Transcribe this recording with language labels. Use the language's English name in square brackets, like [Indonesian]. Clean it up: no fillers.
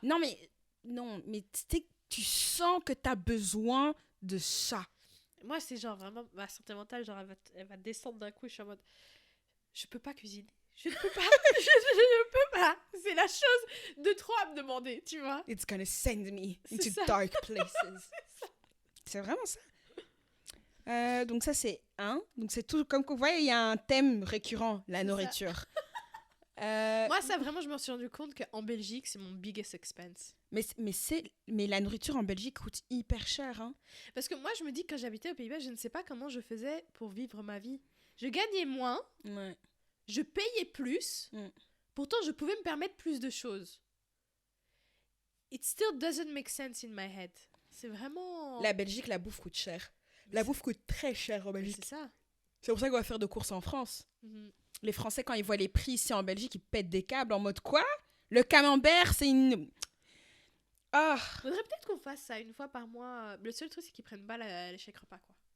[French] Non, mais tu sens que t'as besoin de ça. Moi, c'est genre vraiment ma santé mentale, genre elle va descendre d'un coup. Je suis en mode, je peux pas cuisiner. Je ne peux pas. je ne peux pas. C'est la chose de trop à me demander, tu vois. [English] It's gonna send me into dark places. [French] C'est vraiment ça. Donc ça, c'est un. Donc c'est tout. Comme vous voyez, il y a un thème récurrent, la nourriture. Moi, ça, vraiment, je me suis rendu compte qu'en Belgique, c'est mon [English] biggest expense. [French] Mais la nourriture en Belgique coûte hyper cher. Hein. Parce que moi, je me dis que quand j'habitais aux Pays-Bas, je ne sais pas comment je faisais pour vivre ma vie. Je gagnais moins, je payais plus, pourtant je pouvais me permettre plus de choses. [English] It still doesn't make sense in my head. [French] C'est vraiment... La Belgique, la bouffe coûte cher. La bouffe coûte très cher en Belgique. C'est ça. C'est pour ça qu'on va faire de courses en France. Les Français, quand ils voient les prix ici en Belgique, ils pètent des câbles en mode quoi? Le camembert, c'est une... Faudrait peut-être qu'on fasse ça une fois par mois. Le seul truc, c'est qu'ils prennent pas les chèques repas, quoi.